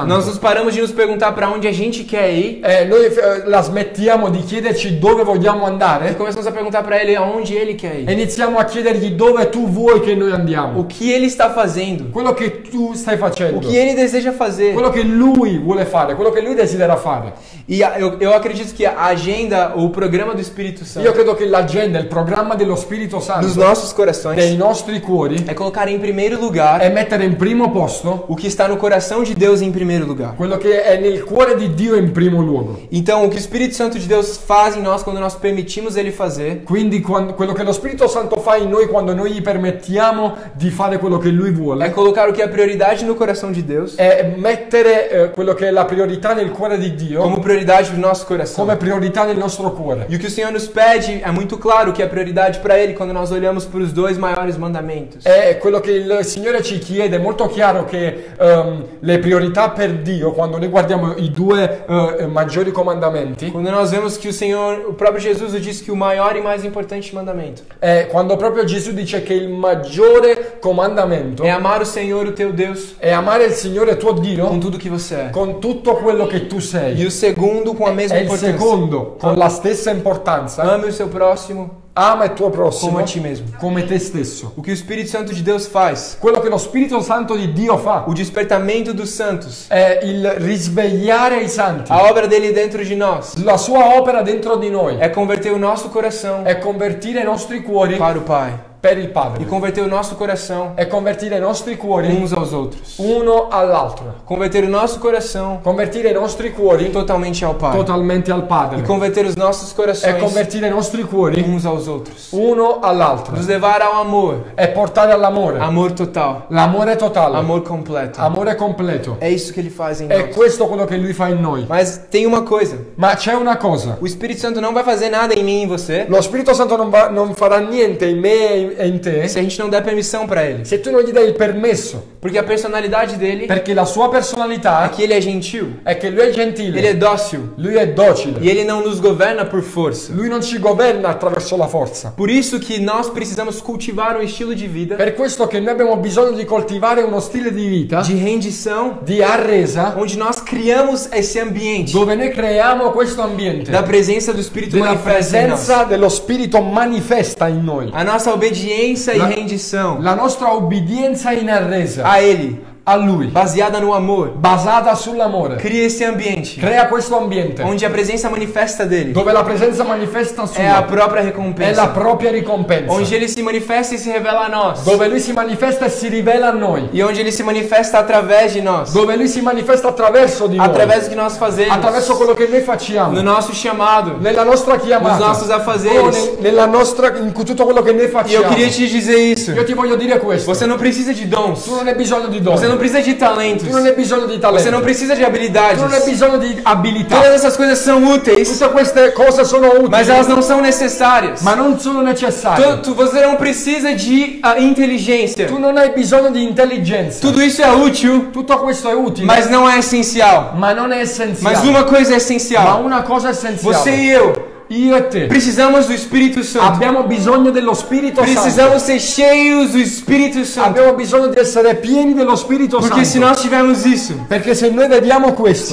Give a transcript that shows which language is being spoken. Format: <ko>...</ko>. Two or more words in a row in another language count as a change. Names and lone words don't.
<pt>Nós nos paramos de nos perguntar para onde a gente quer ir</pt> <it>Noi la smettiamo di chiederci dove vogliamo</it> <pt>e</pt> <it>andare</it> <pt>começamos a perguntar para ele aonde ele quer</pt> <it>e</it> <pt>ir,</pt> <it>iniziamo a chiedergli dove tu vuoi che noi andiamo.</it> <pt>o que ele está fazendo,</pt> <it>Quello che tu stai</it> <pt>o</pt> <it>facendo,</it> <pt>que ele deseja fazer.</pt> <it>quello che lui vuole fare, quello che lui desidera fare.</it> <pt>E eu acredito que a agenda ou o programa do Espírito</pt> <it>Io</it> <pt>Santo</pt> <it>credo che l'agenda, il programma dello Spirito</it> <pt>nos</pt> <it>Santo</it> <pt>nossos</pt> <it>dei</it> <pt>corações</pt> <it>nostri cuori</it> <pt>é colocar em primeiro lugar</pt> <it>è mettere in primo posto</it> <pt>o que está no coração de Deus em primeiro lugar.</pt> <it>quello che è nel cuore di Dio in primo luogo.</it> <pt>Então, o que o Espírito Santo de Deus faz em nós quando nós permitimos ele fazer</pt> <it>Quindi quello che lo Spirito Santo fa in noi quando noi gli permettiamo di fare quello che lui</it> <pt>é</pt> <it>vuole</it> <pt>colocar o que é prioridade no coração de Deus</pt> <it>è mettere quello che è la priorità nel cuore di Dio</it> <pt>como prioridade do nosso coração.</pt> <it>come priorità nel nostro cuore.</it> <pt>E o que o Senhor nos pede é muito claro que é prioridade para Ele quando nós olhamos para os dois maiores mandamentos.</pt> <it>È quello che il Signore ci chiede, è molto chiaro che le priorità per Dio, quando noi guardiamo i due maggiori comandamenti,</it> <pt>Quando nós vemos que o Senhor, o próprio Jesus nos disse que o maior e mais importante mandamento</pt> <it>quando proprio Gesù dice che il maggiore comandamento</it> <pt>é amar o Senhor, o teu Deus,</pt> <it>è amare il Signore tuo Dio</it> <pt>com tudo que você é.</pt> <it>con tutto quello che tu</it> <pt>E</pt> <it>sei.</it> <pt>o segundo com a mesma</pt> <it>E il</it> <pt>importância.</pt> <it>secondo, con la stessa importanza,</it> <pt>Ame o seu próximo</pt> <it>ama il tuo</it> <pt>como</pt> <it>prossimo</it> <pt>a ti mesmo.</pt> <it>come te stesso.</it> <pt>O que o Espírito Santo de Deus faz,</pt> <it>Quello che lo Spirito Santo di Dio fa</it> <pt>o despertamento dos santos,</pt> <it>è il risvegliare i santi.</it> <pt>a obra dele dentro de nós,</pt> <it>La sua opera dentro di noi</it> <pt>é converter o nosso coração</pt> <it>è convertire i nostri cuori</it> <pt>para o Pai</pt> <it>per il</it> <pt>e</pt> <it>Padre.</it> <pt>converter o nosso coração</pt> <it>È convertire i nostri cuori</it> <pt>uns aos outros.</pt> <it>uno all'altro.</it> <pt>Converter o nosso coração</pt> <it>Convertire i nostri cuori</it> <pt>totalmente ao Pai.</pt> <it>totalmente al</it> <pt>E</pt> <it>Padre.</it> <pt>converter os nossos</pt> <it>È</it> <pt>corações</pt> <it>convertire i nostri cuori</it> <pt>uns aos outros.</pt> <it>uno all'altro.</it> <pt>Nos levar ao amor.</pt> <it>È portare all'amore.</it> <pt>Amor total.</pt> <it>L'amore totale.</it> <pt>Amor completo.</pt> <it>Amore completo.</it> <pt>É isso que ele faz em</pt> <it>È</it> <pt>nós.</pt> <it>questo quello che lui fa in noi.</it> <pt>Mas tem uma coisa.</pt> <it>Ma c'è una cosa.</it> <pt>O Espírito Santo não vai fazer nada em mim e em você</pt> <it>Lo Spirito Santo non farà niente in me e in te</it> <pt>se a gente não der permissão para ele.</pt> <it>se tu non gli dai il permesso.</it> <pt>Porque a personalidade dele</pt> <it>Perché la sua</it> <pt>é</pt> <it>personalità</it> <pt>que ele é gentil,</pt> <it>è che lui è</it> <pt>ele é</pt> <it>gentile.</it> <pt>dócil</pt> <it>Lui è docile.</it> <pt>e ele não nos governa por força.</pt> <it>Lui non ci governa attraverso la forza.</it> <pt>Por isso que nós precisamos cultivar um estilo de vida</pt> <it>Per questo che noi abbiamo bisogno di coltivare uno stile di vita</it> <pt>de rendição,</pt> <it>di arresa</it> <pt>onde nós criamos esse ambiente</pt> <it>dove noi creiamo questo ambiente</it> <pt>da presença do Espírito</pt> <it>della</it> <pt>manifesta em nós.</pt> <it>presenza dello Spirito manifesta in noi.</it> <pt>A nossa obediência e</pt> <it>La-</it> <pt>rendição</pt> <it>La nostra obbedienza in arresa</it> <pt>a Ele,</pt> <it>a Lui,</it> <pt>baseada no amor,</pt> <it>basata sull'amore,</it> <pt>cria esse ambiente</pt> <it>crea questo ambiente</it> <pt>onde a presença manifesta dele</pt> <it>dove la presenza manifesta</it> <pt>é a</pt> <it>sua</it> <pt>própria</pt> <it>è la</it> <pt>recompensa,</pt> <it>propria ricompensa,</it> <pt>onde ele se manifesta e se revela a nós,</pt> <it>dove Lui si manifesta e si rivela a noi,</it> <pt>e onde ele se manifesta através de nós,</pt> <it>dove Lui si manifesta attraverso di noi,</it> <pt>através do que nós fazemos,</pt> <it>attraverso quello che noi facciamo,</it> <pt>no nosso chamado,</pt> <it>nella nostra chiamata,</it> <pt>nos nossos afazeres.</pt> <it>nella nostra, in tutto quello che noi</it> <pt>E eu</pt> <it>facciamo.</it> <pt>queria te dizer isso.</pt> <it>Io ti voglio dire questo,</it> <pt>Você não precisa de dons,</pt> <it>tu non hai bisogno di doni,</it> <pt>você não precisa de talentos,</pt> <it>tu non hai bisogno di talento,</it> <pt>você não precisa de</pt> <it>tu non hai</it> <pt>habilidades.</pt> <it>bisogno di abilità.</it> <pt>Todas essas coisas são úteis,</pt> <it>Tutte queste cose sono utili,</it> <pt>mas elas não são necessárias.</pt> <it>ma non sono necessarie.</it> <pt>Você não precisa de inteligência.</pt> <it>Tu non hai bisogno di intelligenza.</it> <pt>Tudo isso é útil,</pt> <it>Tutto questo è utile,</it> <pt>mas não é essencial.</pt> <it>ma non è essenziale.</it> <pt>Mas uma coisa é</pt> <it>Ma</it> <pt>essencial.</pt> <it>una cosa è essenziale.</it> <pt>Você e eu</pt> <it>Io e te</it> <pt>precisamos do Espírito Santo.</pt> <it>abbiamo bisogno dello Spirito Santo.</it> <pt>Precisamos ser cheios do Espírito Santo.</pt> <it>Abbiamo bisogno di essere pieni dello Spirito</it> <pt>Porque se</pt> <it>Santo.</it> <pt>nós tivermos isso,</pt> <it>Perché se noi vediamo questo,</it>